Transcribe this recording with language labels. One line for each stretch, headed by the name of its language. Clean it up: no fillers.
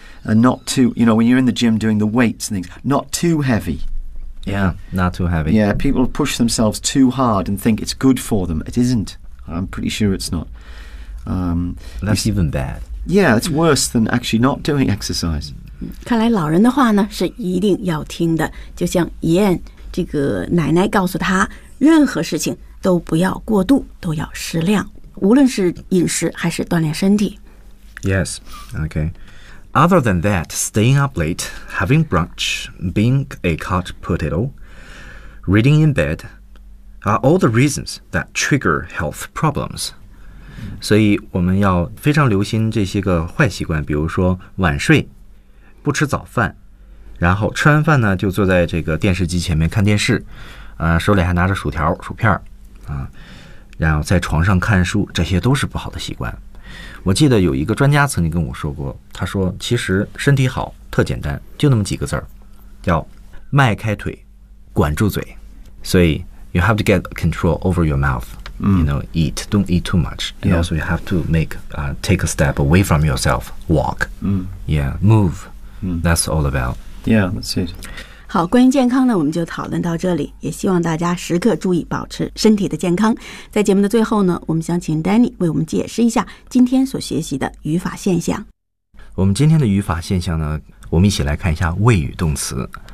English: And not too, you know, when you're in the gym doing the weights and things, not too heavy. Yeah, not too heavy. Yeah, people push themselves too hard and think it's good for them. It isn't. I'm pretty sure it's not. That's even bad. Yeah, it's worse than actually not doing exercise.
Chinese: 看来老人的话呢，是一定要听的。就像怡燕这个奶奶告诉她，任何事情都不要过度，都要适量，无论是饮食还是锻炼身体。
English: Yes, okay. Other than that, staying up late, having brunch, being a couch potato, reading in bed, are all the reasons that trigger health problems.
Chinese: 所以我们要非常留心这些个坏习惯，比如说晚睡，不吃早饭，然后吃完饭呢就坐在这个电视机前面看电视，手里还拿着薯条、薯片然后在床上看书，这些都是不好的习惯。我记得有一个专家曾经跟我说过，他说其实身体好特简单，就那么几个字儿，叫迈开腿，管住嘴。所以
English: you have to get control over your mouth, you know, eat, don't eat too much, and also you have to make take a step away from yourself, walk, yeah, move, that's all about. Yeah, that's it.
Chinese: 好，关于健康呢，我们就讨论到这里，也希望大家时刻注意保持身体的健康。在节目的最后呢，我们想请 Danny 为我们解释一下今天所学习的语法现象。我们今天的语法现象呢，我们一起来看一下谓语动词。